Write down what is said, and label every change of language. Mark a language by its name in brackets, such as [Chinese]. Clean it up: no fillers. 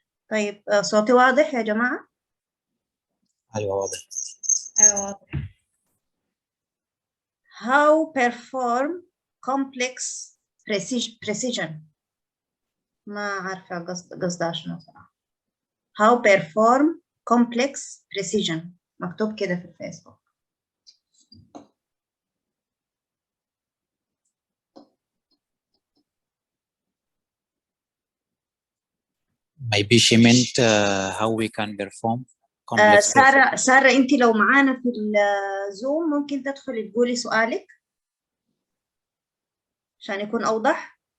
[Arabic] طيب صوتي واضح يا جماعة؟ أيوة واضح. أيوة واضح. [English] How perform complex precision. [Arabic] ما عارفة قصدها شنو صراحة. [English] How perform complex precision. [Arabic] مكتوب كده في الفيسبوك. [English] Maybe she meant how we can perform complex [Arabic] سارة أنت لو معانا في الزوم ممكن تدخلي تقولي سؤالك عشان يكون أوضح.